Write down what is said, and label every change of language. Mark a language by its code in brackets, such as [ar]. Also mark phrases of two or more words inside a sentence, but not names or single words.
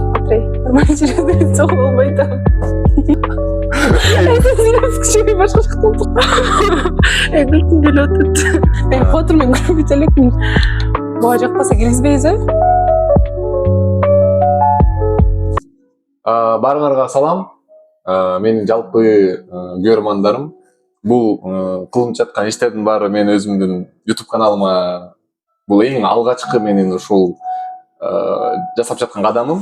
[kk] андай нормально жүреді сол болмайды. Кішкене башқа жақтан күлкім келіп отырды. Мен отырмын күліп кете элекмин. [ky] Буга жакпаса киргизбейбиз, Баарыңарга салам. Менин жалпы көрөрмандарым. Бул кылынып жаткан иштердин баары мен өзүмдүн YouTube каналыма бул эң алгачкы менин ушул жасап жаткан кадамым.